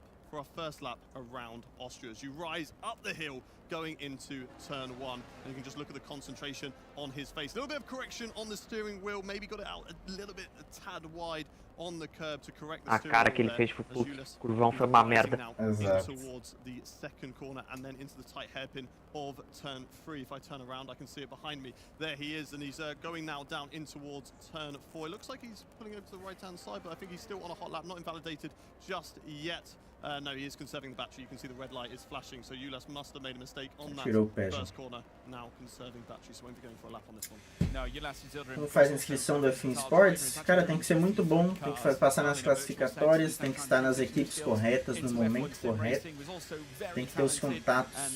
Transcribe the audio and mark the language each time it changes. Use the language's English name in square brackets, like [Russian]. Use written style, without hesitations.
[English] For our first lap around Austria, as you rise up the hill going into turn 1, and you can just look at the concentration on his face. A little bit of correction on the steering wheel, maybe got it out a little bit, a tad wide on the curb to correct the steering wheel. [Portuguese] A cara que ele fez pro curvão foi uma merda. [English] Towards the second corner and then into the tight hairpin of turn 3. If I turn around, I can see it behind me. There he is, and he's going now down in towards turn 4. It looks like he's pulling over to the right-hand side, but I think he's still on a hot lap, not invalidated just yet. No, he is conserving the battery. You can see the red light is flashing, so Ulas must have made a mistake on that first corner. Now conserving battery, so won't be going for a lap on this one. No, Ulas is [Portuguese] Quando faz inscrição da ESPORTS, cara, tem que ser muito bom, tem que passar nas classificatórias, tem que estar nas equipes corretas, no momento correto, tem que ter os contatos.